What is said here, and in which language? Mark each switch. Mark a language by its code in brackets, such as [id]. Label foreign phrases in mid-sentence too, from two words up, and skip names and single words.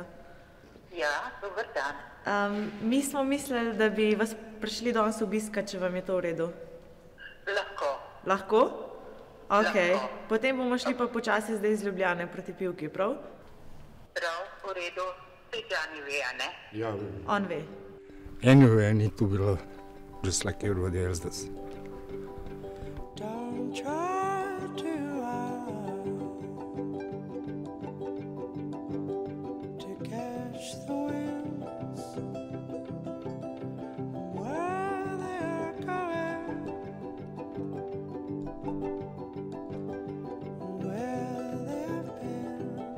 [sl] Ja, dober dan. Mi smo mislili, da bi vas prišli danes obiskat, če vam je to v redu. Lahko. Lahko? Ok, Lahko. potem bomo šli pa počasi zdaj iz Ljubljane proti Pivki, prav? Prav, v redu. Ti Džani ve, a ne? Ja, On ve. [en] anyway, I need to be loved, just like everybody else does. Don't try to catch the winds where they are going, where they have been.